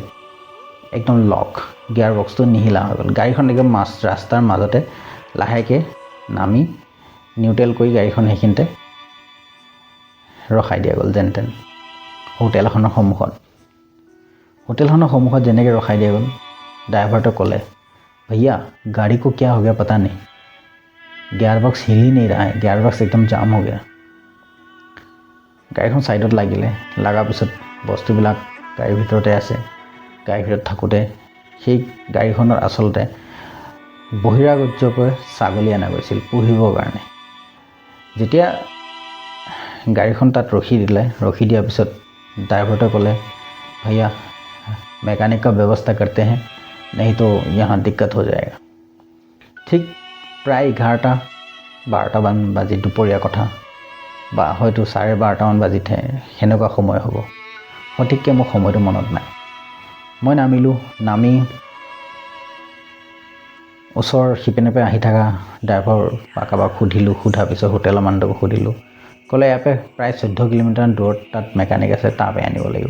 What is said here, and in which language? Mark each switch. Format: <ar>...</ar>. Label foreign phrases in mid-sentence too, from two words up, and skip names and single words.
<as>একদম লক, গিয়াৰ বক্সটো নিহিলা হৈ গ'ল। গাড়ীখন একদম ৰাস্তাৰ মাজতে লাহেকৈ নামি নিউট্ৰেল কৰি গাড়ীখন সেইখিনিতে ৰখাই দিয়া গ'ল যেন তেন হোটেলখনৰ সন্মুখত যেনেকৈ ৰখাই দিয়া গ'ল। ড্ৰাইভাৰটোৱে ক'লে,</as> <hi>भैया गाड़ी को क्या हो गया पता नहीं,</hi> <en>gear box</en> <hi>हिल ही नहीं रहा है,</hi> <en>gear box</en> <hi>एकदम जाम हो गया।</hi> <as>গাড়ীখন ছাইডত লগাৰ পিছত বস্তুবিলাক গাড়ীৰ ভিতৰতে আছে। গাড়ীৰ ভিতৰত থাকোঁতে সেই গাড়ীখনত আচলতে বহিৰাগত্যৰ পৰা ছাগলী অনা গৈছিল পুহিবৰ কাৰণে। যেতিয়া গাড়ীখন তাত ৰখি দিয়াৰ পিছত ড্ৰাইভাৰটোৱে ক'লে,</as> <hi>भैया मैकेनिक का व्यवस्था करते हैं, नहीं तो यहाँ दिक्कत हो जाएगा।</hi> <as>ঠিক প্ৰায় 11-12মান বাজি দুপৰীয়া কথা, বা হয়তো 12:30মান বাজিতে সেনেকুৱা সময় হ'ব, সঠিককৈ মোৰ সময়টো মনত নাই। মই নামি ওচৰৰ সিপিনে পৰা আহি থকা ড্ৰাইভাৰ বা কাৰোবাক সোধাৰ পিছত হোটেলৰ মানুহটোক সুধিলোঁ, ক'লে ইয়াৰ প্ৰায় 14 কিলোমিটাৰ দূৰত তাত মেকানিক আছে, তাৰ পৰা আনিব লাগিব।</as>